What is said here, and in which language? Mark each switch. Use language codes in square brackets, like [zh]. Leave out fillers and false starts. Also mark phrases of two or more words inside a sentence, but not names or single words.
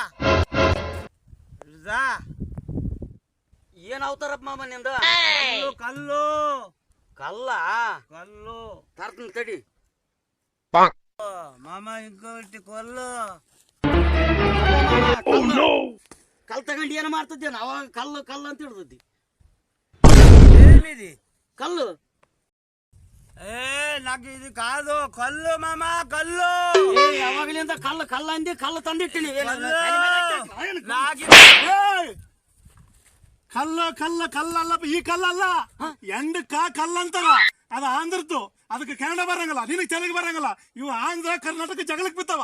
[kn] ಏನ್ ಅವತಾರಪ್ಪ ಮಾಮ ನಿಂದ? ಕಲ್ಲು ಕಲ್ಲ ಕಲ್ಲು ತರ್ತನ ತಡಿ. ಮಾಮ ಇಂಕೋಟಿ ಕೊಲ್ಲು. ಕಲ್ ತಗೊಂಡು ಏನ್ ಮಾಡ್ತಿದ್ದೆ? ಅವಾಗ ಕಲ್ಲು ಕಲ್ಲು ಅಂತ ಹಿಡ್ದದ್ದಿ. [te] ఏమిది [kn] ಕಲ್ಲು [te] నాకు ఇది కాదు కల్లు మామ కల్లు. [kn] ಯಾವಾಗಲಿಂದ ಕಲ್ಲು ಕಲ್ಲ ಅಂದಿ, ಕಲ್ಲು ತಂದಿಟ್ಟಿನಿ. ಕಲ್ಲ ಕಲ್ಲ ಕಲ್ಲಲ್ಲ, ಈ ಕಲ್ಲಲ್ಲ, ಎಂಡಕ್ಕ ಕಲ್ಲ ಅಂತಾರ. ಅದ ಆಂಧ್ರದ್ದು, ಅದಕ್ಕೆ ಕನ್ನಡ ಬರಂಗಲ್ಲ, ನಿನಗೆ ತೆಲುಗು ಬರಂಗಲ್ಲ. ಇವು ಆಂಧ್ರ ಕರ್ನಾಟಕ ಜಗಳಕ್ಕೆ ಬಿತ್ತಾವ.